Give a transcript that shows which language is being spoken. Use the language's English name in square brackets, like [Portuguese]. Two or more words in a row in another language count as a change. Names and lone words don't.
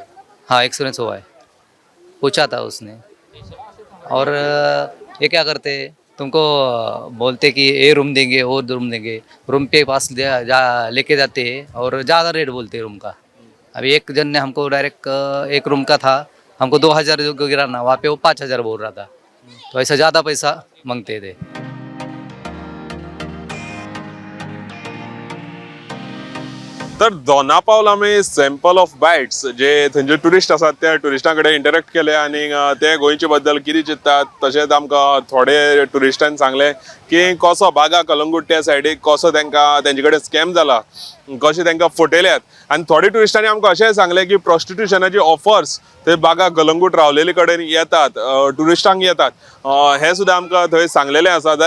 [Hindi] हाँ एक्सपीरियंस हुआ है पूछा था उसने और ये क्या करते तुमको बोलते कि ये रूम देंगे वो रूम देंगे रूम पे पास लेके जाते और ज़्यादा रेट बोलते रूम का. अभी एक जन ने हमको डायरेक्ट एक रूम का था हमको 2000 जो गिराना वहाँ पे वो 5000 बोल रहा था तो ऐसा ज़्यादा पैसा मांगते थे. [Konkani] तर दोना पावला आमी [English] sample of bites [Konkani] जे थंयचे ट्युरिस्ट आसात त्या ट्युरिस्टां कडेन इंटरेक्ट केले आनी ते गोंयचे बद्दल कितें चिंततात तशेंच आमकां थोडे ट्युरिस्टांनी सांगले की कसो बागा कलंगूट त्या सायडीक कसो तांकां तेंचे कडेन स्कॅम जाला कशें तांकां फटयल्यात आनी थोडे ट्युरिस्टांनी आमकां अशेंय सांगलें की प्रॉस्टिट्युशनाची ऑफर्स थंय बागा कलंगूट रावलेले कडेन येतात ट्युरिस्टांक येतात हें सुद्दां आमकां थंय सांगलेलें आसा.